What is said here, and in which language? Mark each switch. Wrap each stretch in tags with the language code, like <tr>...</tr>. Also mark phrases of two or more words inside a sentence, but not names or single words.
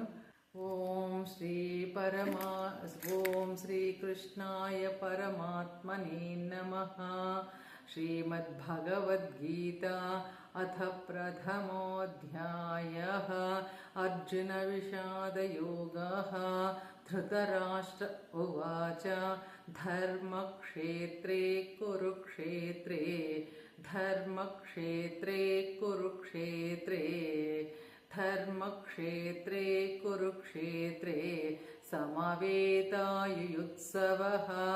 <sa>ఓం శ్రీ కృష్ణాయ పరమాత్మనే నమః. శ్రీమద్భగవద్గీతా అథ ప్రథమోऽధ్యాయః. అర్జున విషాదయోగః. ధృతరాష్ట్ర ఉవాచ ధర్మక్షేత్రే కురుక్షేత్రే ధర్మక్షేత్రే కురుక్షేత్రే ధర్మక్షేత్రే కురుక్షేత్రే సమవేతాయుయుత్సవః</sa>